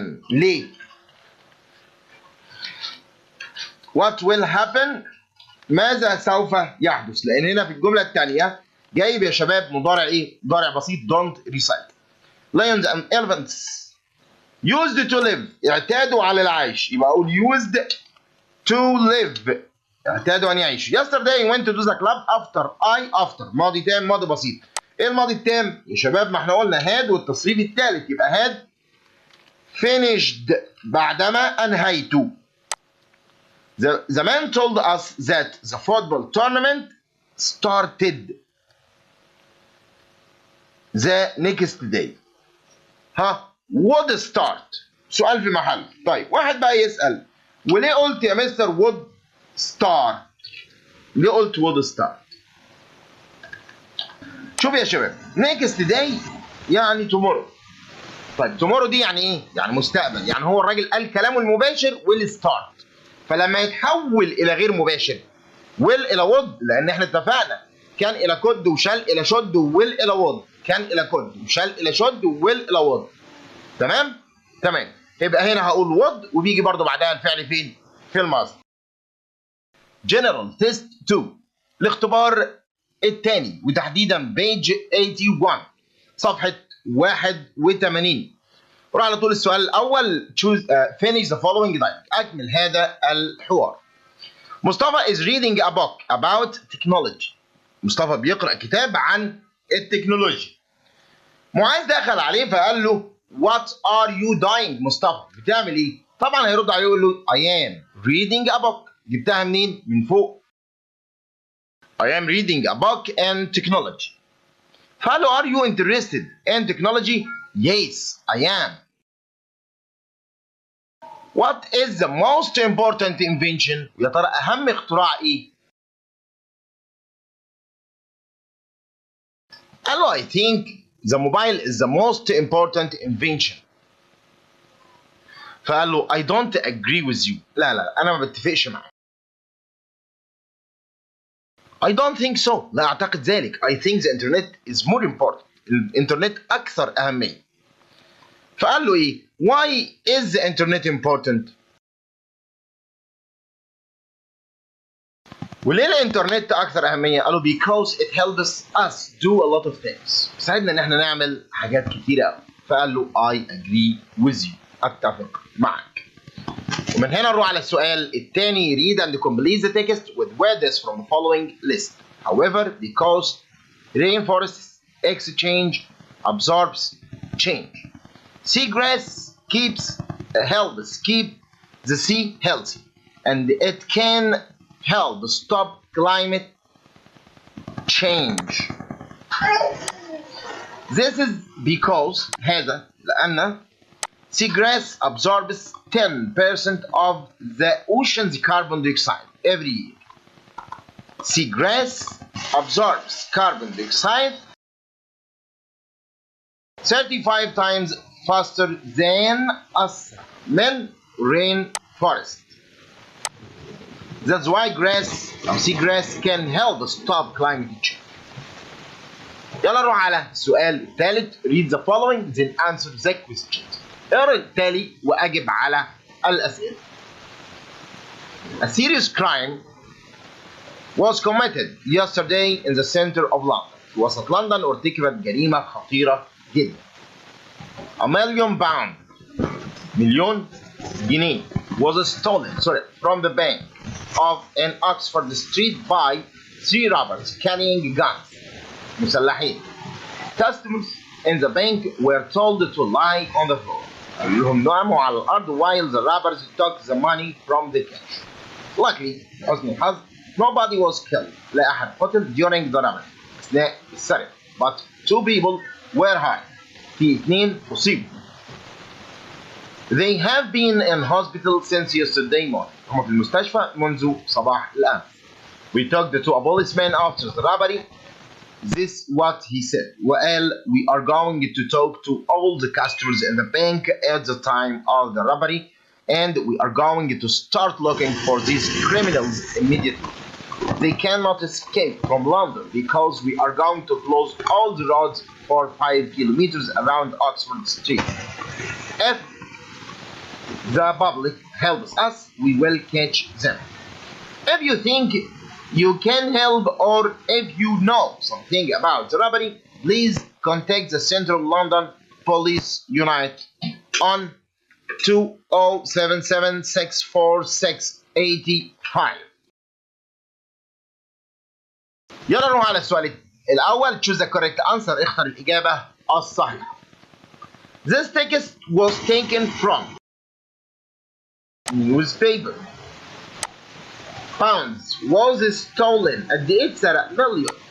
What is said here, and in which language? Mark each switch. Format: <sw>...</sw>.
<ar>ليه؟</ar> <en>what will happen</en> <ar>ماذا سوف يحدث؟ لأن هنا في الجملة الثانية جايب يا شباب مضارع ايه؟ مضارع بسيط</ar> <en>don't recycle. Lions and elephants used to live</en> <ar>اعتادوا على العيش. يبقى أقول</ar> <en>used to live</en> <ar>اعتادوا أن يعيشوا.</ar> <en>Yesterday went to the club after</en> <ar>ماضي تام ماضي بسيط. ايه الماضي التام؟ يا شباب ما احنا قلنا had والتصريف الثالث يبقى</ar> <en>had finished</en> <ar>بعدما أنهيت.</ar> <en>The man told us that the football tournament started the next day. would start.</en> <ar>سؤال في محل. طيب واحد بقى يسأل وليه قلت يا مستر</ar> <en>would start؟</en> <ar>ليه قلت would start؟ شوف يا شباب</ar> <en>next day</en> <ar>يعني tomorrow. طيب tomorrow دي يعني ايه؟ يعني مستقبل. يعني هو الراجل قال كلامه المباشر</ar> <en>will start.</en> <ar>فلما يتحول الى غير مباشر will الى would لان احنا اتفقنا كان الى كود وشال الى شد وwill الى would. كان الى كود وشال الى شد وwill الى would. تمام؟ تمام. يبقى هنا هقول would وبيجي برضو بعدها الفعل فين؟ في الماضي.</ar> <en>General Test 2</en> <ar>الاختبار الثاني وتحديدا</ar> <en>page 81</en> <ar>صفحة 81. روح على طول السؤال الأول</ar> <en>choose finish the following dialogue.</en> <ar>أكمل هذا الحوار.</ar> <en>Mustafa is reading a book about technology.</en> <ar>مصطفى بيقرأ كتاب عن التكنولوجيا. معاذ دخل عليه فقال له</ar> <en>what are you doing؟</en> <ar>مصطفى بتعمل ايه؟ طبعا هيرد عليه يقول له</ar> <en>I am reading a book.</en> <ar>جبتها منين؟ من فوق.</ar> <en>I am reading a book in technology.</en> <ar>فقال له</ar> <en>are you interested in technology؟ Yes I am. What is the most important invention؟</en> <ar>يا ترى أهم اختراع إيه؟ قال له</ar> <en>I think the mobile is the most important invention.</en> <ar>فقال له</ar> <en>I don't agree with you.</en> <ar>لا أنا ما بتفقش معاك.</ar> <en>I don't think so.</en> <ar>لا أعتقد ذلك.</ar> <en>I think the internet is more important.</en> <ar>الإنترنت أكثر أهمية. فقال له إيه؟</ar> <en>Why is the internet important؟</en> <ar>وليه الإنترنت أكثر أهمية؟ قال له</ar> <en>because it helps us do a lot of things.</en> <ar>بيساعدنا إن إحنا نعمل حاجات كتيرة أوي. فقال له</ar> <en>I agree with you.</en> <ar>أتفق معك. ومن هنا نروح على السؤال الثاني.</ar> <en>read and complete the text with words from the following list. However, because reinforces, exchange, absorbs, change. Seagrass helps keep the sea healthy, and it can help stop climate change. This is because</en> <ar>هذا لأن</ar> <en>seagrass absorbs 10% of the ocean's carbon dioxide every year. Seagrass absorbs carbon dioxide 35 times faster than men rainforest. That's why seagrass can help stop climate change.</en> <ar>يلا نروح على السؤال الثالث.</ar> <en>read the following then answer the questions.</en> <ar>اقرا التالي واجب على الاسئله.</ar> <en>A serious crime was committed yesterday in the center of London.</en> <ar>في وسط لندن ارتكبت جريمة خطيرة جدا.</ar> <en>A million pound</en> <ar>مليون جنيه</ar> <en>was stolen from the bank in Oxford Street by 3 robbers carrying guns.</en> <ar>مسلحين.</ar> <en>Customers in the bank were told to lie on the floor.</en> <ar>لهم ناموا على الأرض</ar> <en>while the robbers took the money from the cash. Luckily,</en> <ar>حسن الحظ,</ar> <en>nobody was killed.</en> <ar>لا أحد قتل</ar> <en>during the robbery.</en> <ar>أثناء السرقة.</ar> <en>But 2 people were hurt.</en> <ar>في 2 أصيبوا.</ar> <en>They have been in hospital since yesterday morning.</en> <ar>هم في المستشفى منذ صباح الأمس.</ar> <en>We took the 2 policemen after the robbery. This what he said.</en> <ar>وقال</ar> <en>we are going to talk to all the customers in the bank at the time of the robbery, and we are going to start looking for these criminals immediately. They cannot escape from London because we are going to close all the roads for 5 kilometers around Oxford Street. If the public helps us, we will catch them. If you think you can help or if you know something about the robbery, please contact the Central London Police Unit on 2077 646 85.</en> <ar>يلا نروح على السؤال الأول.</ar> <en>choose the correct answer.</en> <ar>اختر الإجابة الصحيحة.</ar> <en>This text was taken from newspaper. Pounds was stolen.</en> <ar>قد إيه اتسرق؟ مليون.</ar>